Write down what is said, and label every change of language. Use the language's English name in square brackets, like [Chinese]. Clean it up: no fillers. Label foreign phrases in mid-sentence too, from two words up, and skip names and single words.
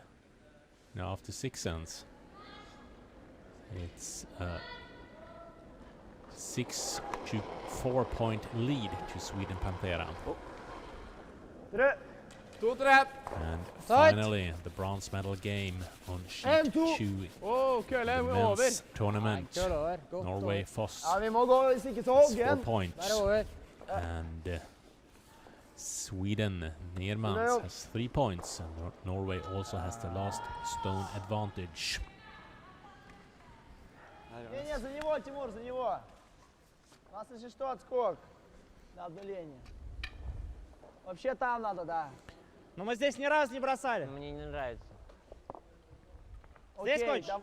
[English] Now after 6 ends, it's a 6 to 4 point lead to Sweden Panthera. And finally, the bronze medal game on sheet 2, the men's tournament. Norway Foss [Norwegian] Ja, vi må gå hvis ikke så [English] 4 hoggen. points, and Sweden Neermans has 3 points, and Norway also has the last stone advantage. [Russian] Не, за него, Тимур, за него. Нас если что, отскок. На одну линию. Вообще там надо, да. Но мы здесь ни разу не бросали. Мне не нравится. Здесь Окей, хочешь?